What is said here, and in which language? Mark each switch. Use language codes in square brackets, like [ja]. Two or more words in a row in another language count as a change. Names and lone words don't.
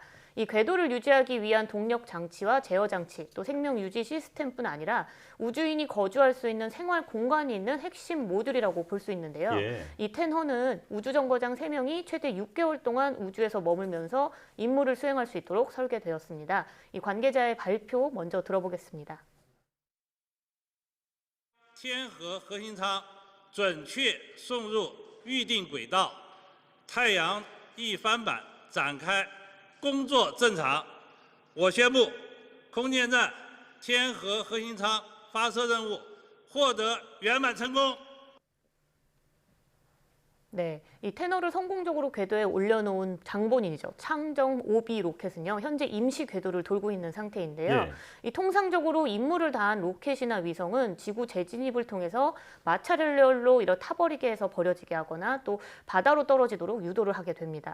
[ko] 이 궤도를 유지하기 위한 동력 장치와 제어 장치, 또 생명 유지 시스템뿐 아니라 우주인이 거주할 수 있는 생활 공간이 있는 핵심 모듈이라고 볼 수 있는데요. 예. 이 텐허는 우주정거장 3명이 최대 6개월 동안 우주에서 머물면서 임무를 수행할 수 있도록 설계되었습니다. 이 관계자의 발표 먼저 들어보겠습니다. [zh] 天河核心舱准确送入预定轨道，太阳一帆板展开，工作正常。我宣布，空间站天河核心舱发射任务获得圆满成功。 [ko] 네, 이 테너를 성공적으로 궤도에 올려놓은 장본인이죠. 창정 5B 로켓은요, 현재 임시 궤도를 돌고 있는 상태인데요. 예. 이 통상적으로 임무를 다한 로켓이나 위성은 지구 재진입을 통해서 마찰열로 이런 타버리게 해서 버려지게 하거나 또 바다로 떨어지도록 유도를 하게 됩니다.